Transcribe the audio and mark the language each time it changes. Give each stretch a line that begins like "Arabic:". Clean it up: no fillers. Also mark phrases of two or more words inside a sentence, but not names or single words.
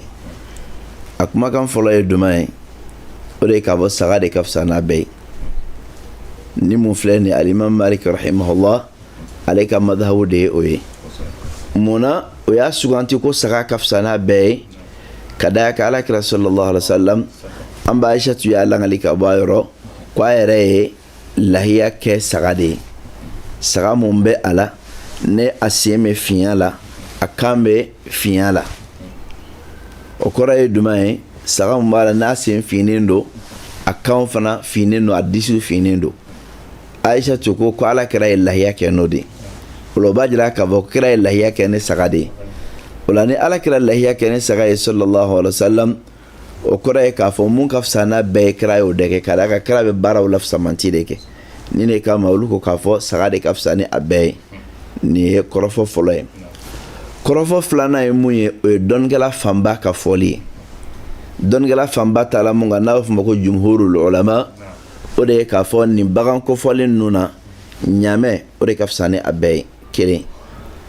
Bambara: A kumakan fɔlɔ ye duma ye, o de ye k'a fɔ saga de ka fisa n'a bɛɛ ye. Ni mun filɛ nin Alimam Malik rahimahullah ale ka madhabu de ye o ye. Munna o y'a suganti ko saga ka fisa n'a bɛɛ ye ka d'a kan Alakira
Arabic: صلى الله عليه وسلم
Bambara: an b'a Aishatu y'a langali ka bɔ a yɔrɔ ko a yɛrɛ ye lahiya kɛ saga de ye. Saga mun bɛ a la ne a sen bɛ fiɲɛ la, a kan bɛ fiɲɛ la. O kɔrɔ ye jumɛn ye? Saga mun b'a la n'a sen finnen don, a kan fana finnen don, a disi finnen don. Aishatu ko Alakira ye lahiya kɛ n'o de ye. O la o b'a jira k'a fɔ ko kira ye lahiya kɛ ni saga de ye. O la ni Alakira lahiya kɛ ni saga ye
Arabic: صلى الله عليه وسلم,
Bambara: o kɔrɔ ye k'a fɔ mun ka fisa n'a bɛɛ ye kira y'o de kɛ, ka d'a kan kira bɛ baaraw la fisamanti de kɛ. Ni ne kama olu ko k'a fɔ saga de ka fisa ni a bɛɛ ye. Nin ye kɔrɔfɔ fɔlɔ ye. Kɔrɔfɔ filanan ye mun ye? O ye dɔnnikɛla fanba ka fɔli ye. Dɔnnikɛla fanba taala mun kan n'a b'a fɔ ma ko
Arabic: جمهور العلماء,
Bambara: o de ye k'a fɔ nin bagan kofɔlen ninnu na ɲaamɛ o de ka fisa ni a bɛɛ ye.